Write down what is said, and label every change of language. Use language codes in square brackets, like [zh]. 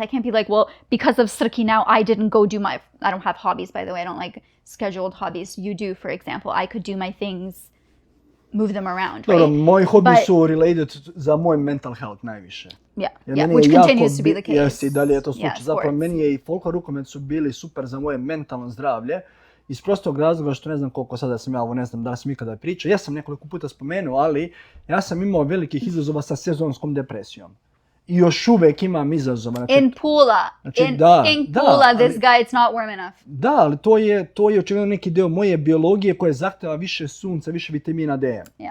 [en] I can't be like, well, because of Srki now, I didn't go do I don't have hobbies, by the way. I don't like scheduled hobbies. You do, for example. I could do my things, move them around, right? [sr] Dobro, moji hobi su [en] related [sr] za moj [en] mental health [sr] najviše. [en] Which continues to be the case. [sr] Jesi, i dalje je to slučaj. Zapravo, meni je i folklor rukomet su bili super za moje mentalno zdravlje. Iz prostog razloga što ne znam koliko sada sam ja ovo, ne znam da li sam ikada pričao. Ja sam nekoliko puta spomenuo, ali ja sam imao velikih izazova sa sezonskom depresijom. I još uvek imam izazova. Znači, [en] in Pula. In Pula, this guy, it's not warm enough. [sr] Da, ali to je očigledno neki deo moje biologije koje zahteva više sunca, više vitamina D.